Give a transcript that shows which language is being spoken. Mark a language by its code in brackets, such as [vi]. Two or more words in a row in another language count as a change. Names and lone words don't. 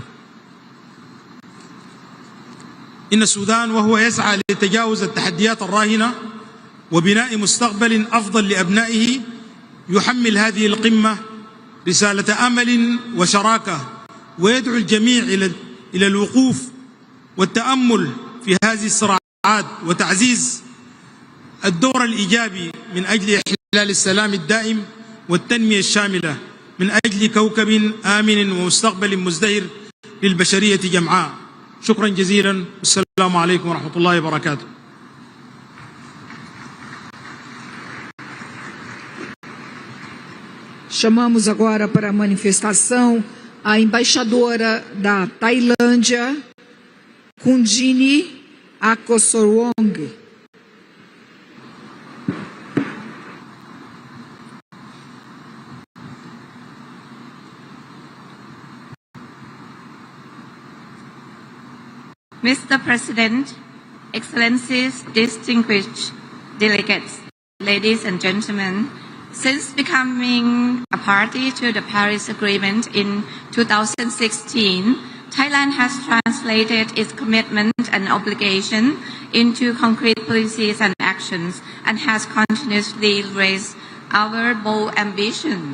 [ar] إن السودان وهو يسعى لتجاوز التحديات الراهنة وبناء مستقبل أفضل لأبنائه، يحمل هذه القمة رسالة أمل وشراكة، ويدعو الجميع إلى الوقوف والتأمل في هذه الصراعات وتعزيز الدور الإيجابي من أجل إحلال السلام الدائم والتنمية الشاملة من أجل كوكب آمن ومستقبل مزدهر للبشرية جمعاء. شكرا جزيلا والسلام عليكم ورحمة الله وبركاته. [pt] Chamamos agora para a manifestação a embaixadora da Tailândia, Kundini Akosorwong. [en] Mr. President, Excellencies, distinguished delegates, ladies and gentlemen, since becoming a party to the Paris Agreement in 2016, Thailand has translated its commitment and obligation into concrete policies and actions and has continuously raised our bold ambition.